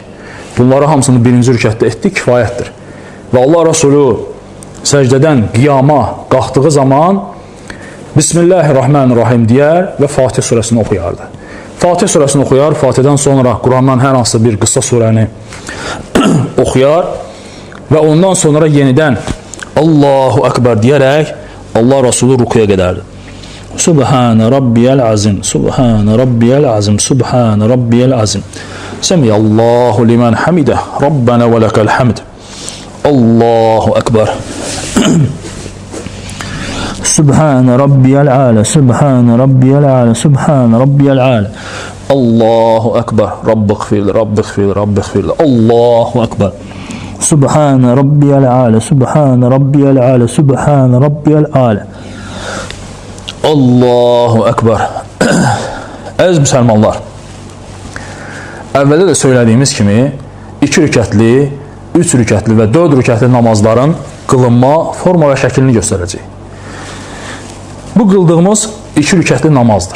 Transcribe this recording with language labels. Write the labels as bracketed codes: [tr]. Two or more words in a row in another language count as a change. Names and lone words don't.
[az] Bunları hamısını birinci rükətdə etdik, kifayətdir. Və Allah Resulü səcdədən qiyama qalxdığı zaman Bismillahirrahmanirrahim deyər və Fatih surəsini oxuyardı. Fatih surəsini oxuyar, Fatihdən sonra Qurandan hər hansı bir qısa surəni oxuyar və ondan sonra yenidən [ar] الله أكبر [az] deyərək Allah Resulü rükuya gedərdi. [ar] سبحان ربي العظيم سبحان ربي العظيم سبحان ربي العظيم. سمع الله لمن حمده ربنا ولك الحمد. الله أكبر. سبحان ربي الأعلى سبحان ربي الأعلى سبحان ربي الأعلى. الله أكبر. رب اغفر لي رب اغفر لي رب اغفر لي. الله أكبر. سبحان ربي الأعلى سبحان ربي الأعلى سبحان ربي الأعلى. الله أكبر. [az] Əziz müsəlmanlar, əvvəldə də söylədiyimiz kimi 2 rükətli, 3 rükətli və 4 rükətli namazların qılınma forma və şəklini göstərəcək. Bu qıldığımız 2 rükətli namazdır.